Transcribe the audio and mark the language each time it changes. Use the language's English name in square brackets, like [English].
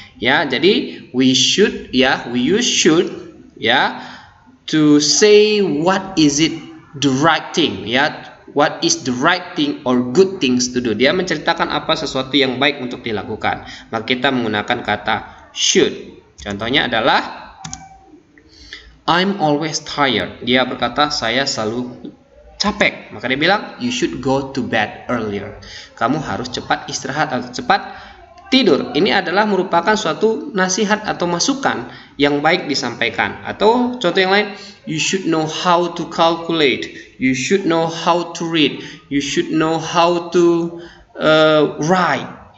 [Indonesian] Ya, jadi [English] we use should, ya, to say what is it the right thing, ya, what is the right thing or good things to do. [Indonesian] Dia menceritakan apa sesuatu yang baik untuk dilakukan, maka kita menggunakan kata should. Contohnya adalah [English] I'm always tired. [Indonesian] Dia berkata saya selalu capek, maka dia bilang [English] you should go to bed earlier. [Indonesian] Kamu harus cepat istirahat atau cepat tidur. Ini adalah merupakan suatu nasihat atau masukan yang baik disampaikan. Atau contoh yang lain, [English] you should know how to calculate, you should know how to read, you should know how to write.